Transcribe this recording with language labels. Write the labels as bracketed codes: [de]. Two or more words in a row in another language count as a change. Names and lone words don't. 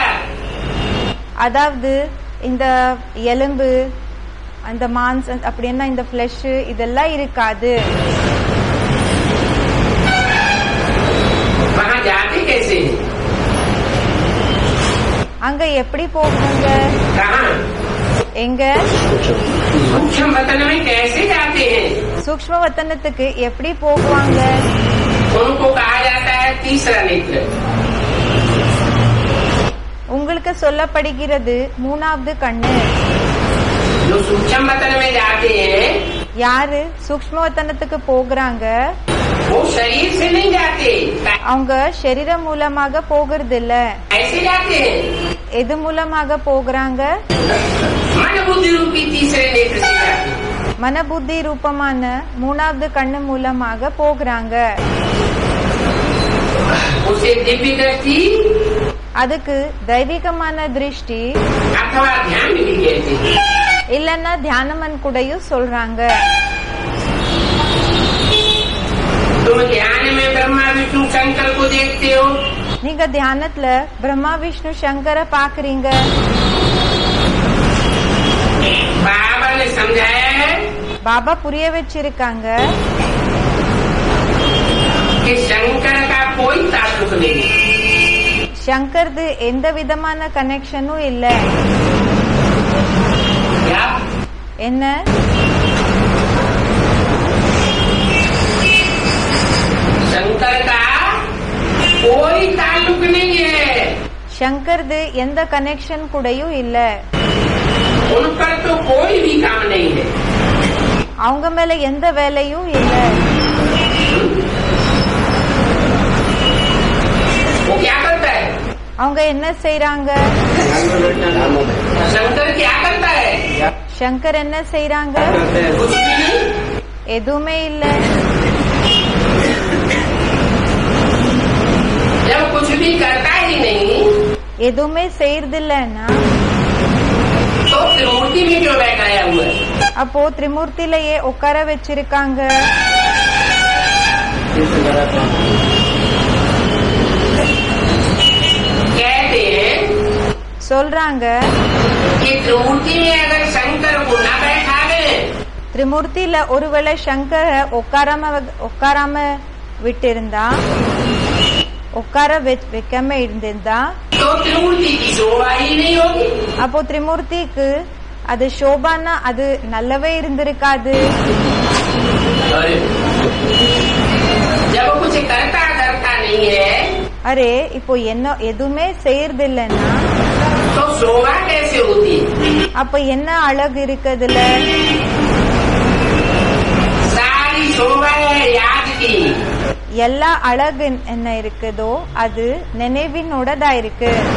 [ta] அதாவது இந்த எலும்பு அந்த மாंस அப்படின்னா இந்த ஃபிளஷ் இதெல்லாம் இருக்காது. [hi] वहाँ जाते कैसे? [ta] அங்க எப்படி போகுங்க? [hi] कहाँ? [ta] எங்க? [hi] सूक्ष्म वतन में कैसे जाते हैं? [ta] சூக்ஷ்ம வத்தனத்துக்கு எப்படி போகுவாங்க? [hi] उनको कहा जाता है तीसरा नेत्र। [ta] உங்களுக்கு சொல்லப்படுகிறது மூணாவது கண்ணு. [hi] जो सूक्ष्म वतन में जाते हैं [ta] யாரு சூக்ஷ்ம வத்தனத்துக்கு போகிறாங்க [hi] वो शरीर से नहीं जाते। [ta] அவங்க சரீரம் மூலமாக போகிறது இல்ல. [hi] ऐसे जाते हैं [ta] எது மூலமாக போகிறாங்க? [hi] मन बुद्धि रूपी तीसरे नेत्र से जाते हैं। [ta] மன புத்தி ரூபமான மூணாவது கண்ணு மூலமாக போகிறாங்க. [hi] उसे दिव्य दृष्टि [ta] அதுக்கு தெய்வீகமான திருஷ்டி [hi] अथवा ध्यान भी कहते हैं। [ta] இல்லன்னா தியானமன் கூடயும் சொல்றாங்க. [hi] तुम ध्यान में ब्रह्मा विष्णु शंकर को देखते हो। [ta] நீங்க தியானத்துல பிரம்மா விஷ்ணு சங்கர பாக்குறீங்க. [hi] बाबा ने समझाया है [ta] பாபா புரிய வச்சிருக்காங்க [hi] कि शंकर का कोई ताल्लुक नहीं है। [ta] சங்கர்து எந்த விதமான கனெக்ஷனும் இல்ல. [hi] क्या? [ta] என்ன? [hi] शंकर का कोई ताल्लुक नहीं है। [ta] சங்கர்து எந்த கனெக்ஷன் கூடயும் இல்ல. [hi] उन पर तो कोई भी काम नहीं है। [ta] அவங்க மேல எந்த வேலையும் இல்ல. [hi] वो क्या करता है? [ta] அவங்க என்ன செய்றாங்க? [hi] शंकर क्या करता है? [ta] சங்கர் என்ன செய்றாங்க? [hi] कुछ भी नहीं। [ta] எதுவுமே இல்ல. [hi] जब कुछ भी करता ही नहीं [ta] எதுவுமே செய்யறதில்லன்னா [hi] तो त्रिमूर्ति में क्यों बैठाया हुआ है? [ta] அப்போ திரிமூர்த்திலேயே உட்கார வச்சிருக்காங்க. [hi] कहते हैं [ta] சொல்றாங்க [hi] कि त्रिमूर्ति में अगर शंकर को न बैठावे [ta] திரிமூர்த்தியில ஒருவேளை சங்கர உட்காராம விட்டிருந்தா உட்கார வைக்காம இருந்திருந்தா [hi] तो त्रिमूर्ति की शोभा ही नहीं होगी। [ta] அப்போ திரிமூர்த்திக்கு அது சோபானா அது நல்லவே இருந்திருக்காது। [hi] जब कुछ करता नहीं है [ta] அரே இப்போ என்ன எதுவுமே செய்யறது இல்லைன்னா [hi] तो शोभा कैसे होती है? [ta] அப்ப என்ன அழகு இருக்குதுல? [hi] सारी शोभा है याद की। [ta] எல்லா அழகு என்ன இருக்குதோ அது நினைவினோடதா இருக்கு।